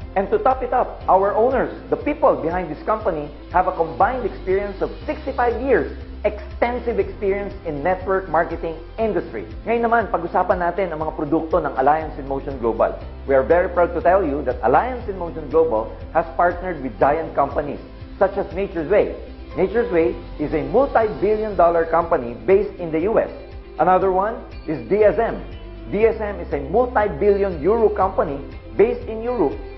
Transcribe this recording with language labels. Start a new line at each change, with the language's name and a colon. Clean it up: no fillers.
English: And to top it up, our owners, the people behind this company, have a combined experience of 65 years, extensive experience in network marketing industry.
Filipino: Ngayon naman, pag-usapan natin ang mga produkto ng Alliance in Motion Global.
English: We are very proud to tell you that Alliance in Motion Global has partnered with giant companies such as Nature's Way. Nature's Way is a multi-billion-dollar company based in the US. Another one is DSM. DSM is a multi-billion euro company based in Europe.